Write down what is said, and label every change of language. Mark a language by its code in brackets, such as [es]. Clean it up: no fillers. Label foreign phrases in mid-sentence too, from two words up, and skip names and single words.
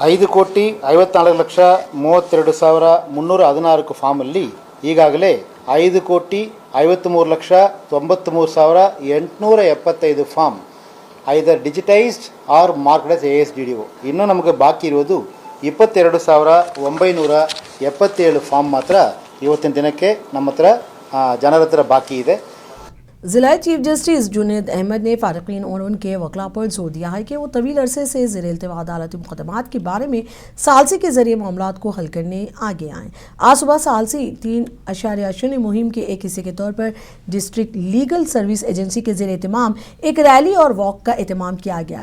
[kn] 5,54,32,316 ಫಾರ್ಮಲ್ಲಿ ಈಗಾಗಲೇ 5,53,93,875 ಫಾರ್ಮ್ [en] either digitized or marked as ASDDO. [kn] ಇನ್ನೂ ನಮಗೆ ಬಾಕಿ ಇರುವುದು 22,977 ಫಾರ್ಮ್ ಮಾತ್ರ ಇವತ್ತಿನ ದಿನಕ್ಕೆ ನಮ್ಮ ಹತ್ರ ಜನರ ಹತ್ರ ಬಾಕಿ ಇದೆ. [ur] ضلع [en] chief justice [ur] جنید احمد نے فریقین اور ان کے وکلا پر زور دیا ہے کہ وہ طویل عرصے سے زیر التوا عدالتی مقدمات کے بارے میں ثالثی کے ذریعے معاملات کو حل کرنے آگے آئیں. آج صبح ثالثی 3.0 مہم کے ایک حصے کے طور پر [en] district legal service agency [ur] کے زیر اہتمام ایک ریلی اور واک کا اہتمام کیا گیا.